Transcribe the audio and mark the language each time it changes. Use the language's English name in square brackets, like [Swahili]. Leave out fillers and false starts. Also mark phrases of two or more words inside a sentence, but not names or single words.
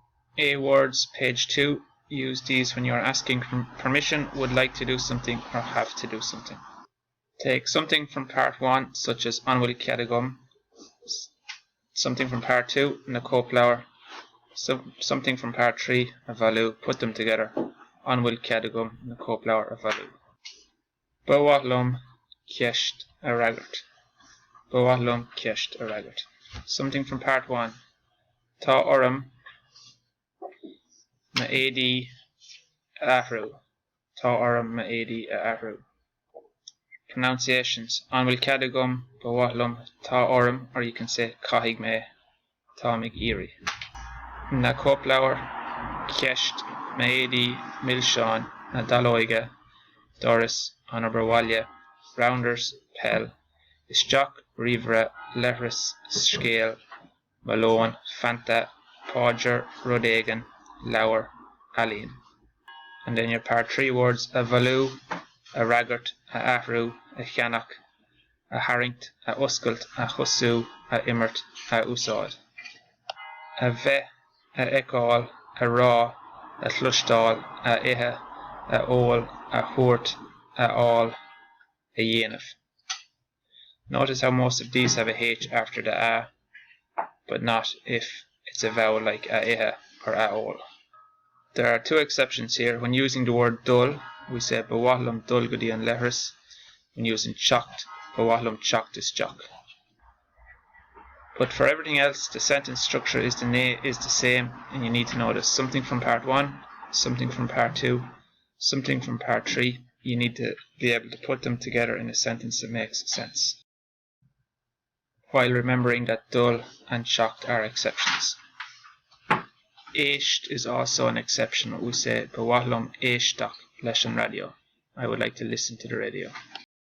[English] A words, page 2. Use these when you are asking permission, would like to do something, or have to do something. Take something from part 1, such as [Irish] an bhfuil cead agam, [English] something from part 2, [Irish] na cópleabhar, [English] something from part 3, [Irish] a bhailú, [English] put them together. [Irish] An bhfuil cead agam, na cópleabhar, a bhailú. Ba mhaith liom ceist a fhreagairt. Ba mhaith liom ceist a fhreagairt. [English] Something from part 1. [Irish] Tá orm na éadaí a athrú. Tá orm na éadaí a athrú. Pronunciations. An bhfuil cead agam, ba mhaith liom, tá orm, [English] or you can say [Irish] caithfidh mé, tá mig iarraidh. Na cópleabhar ceist na éadaí millseán na dallóige doras an obair bhaile rounders pell isteach ríomhaireadh leithreas scéal malón fanta páidear rud éigean leabhar ealaíon. [English] And then your part 3 words: [Irish] a bhailú, a fhreagairt, a athrú, a cheannach, a hairint, a oscailt, a chosú, a imirt, a úsáid. A bheith, a fheiceáil, a rá, a chluisteáil, a ithe, a óil, a thuairt, a fháil, a dhéanamh. [English] Notice how most of these have a H after the A, but not if it's a vowel like [Irish] a ithe [English] or [Irish] a óil. [English] There are 2 exceptions here. When using the word [Irish] dul, [English] we say [Irish] ba mhaith liom dul go dtí an leithreas. [English] When using [Irish] teacht, ba mhaith liom teacht isteach. [English] But for everything else, the sentence structure is the same, and you need to notice something from part 1, something from part 2, something from part 3. You need to be able to put them together in a sentence that makes sense, while remembering that dul and teacht are exceptions. Éist is also an exception. We say [Irish] ba mhaith liom éisteach leis an radio. [English] I would like to listen to the radio.